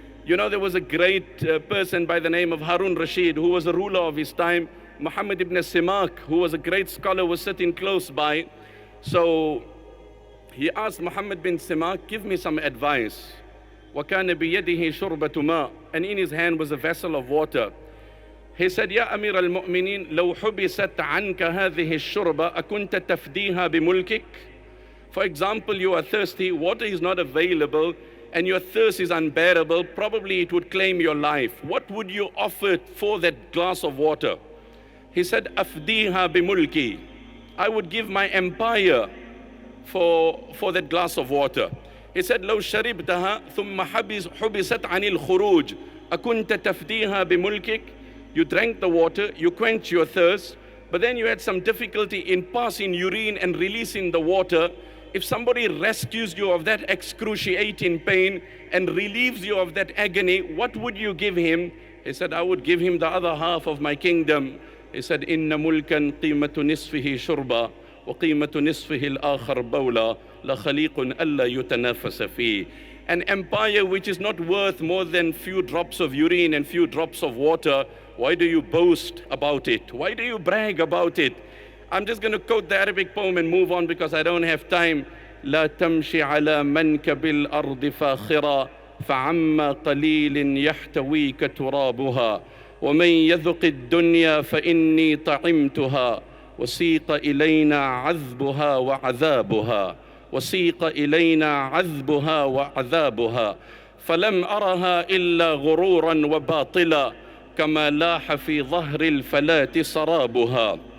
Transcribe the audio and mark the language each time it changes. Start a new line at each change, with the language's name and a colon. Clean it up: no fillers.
English: You know, there was a great person by the name of Harun Rashid, who was a ruler of his time. Muhammad ibn Simak, who was a great scholar, was sitting close by. So he asked Muhammad bin Simak, give me some advice.
Arabic: وَكَانَ بِيَدِهِ شُرْبَةُ مَاءٍ.
English: And in his hand was a vessel of water. He said, Ya Amir al-Mu'mineen,
Arabic: لو حبست عنك هذه الشربة أكنت تفديها بملكك.
English: For example, you are thirsty, water is not available, and your thirst is unbearable, probably it would claim your life. What would you offer for that glass of water? He said,
Arabic: أفديها بملكي.
English: I would give my empire for that glass of water. He said,
Arabic: لو شربتها ثم حبست عن الخروج أكنت تفديها بملكك.
English: You drank the water, you quenched your thirst, but then you had some difficulty in passing urine and releasing the water. If somebody rescues you of that excruciating pain and relieves you of that agony, what would you give him? He said, I would give him the other half of my kingdom. He said,
Arabic: إِنَّ مُلْكًا قِيمَةُ نِصْفِهِ شُرْبًا وَقِيمَةُ نِصْفِهِ الْآخَرْ بَوْلًا لَخَلِيقٌ أَلَّا يُتَنَافَسَ فِيهِ.
English: An empire which is not worth more than few drops of urine and few drops of water, why do you boast about it? Why do you brag about it? I'm just going to quote the Arabic poem and move on because I don't have time.
Arabic: لا تمشي على منكب الأرض فاخرا فعما قليل يحتويك ترابها ومن يذق الدنيا فإني طعمتها وسيق إلينا عذبها وعذابها وسيق إلينا عذبها وعذابها فلم أرها إلا غرورا وباطلا كما لاح في ظهر الفلاة سرابها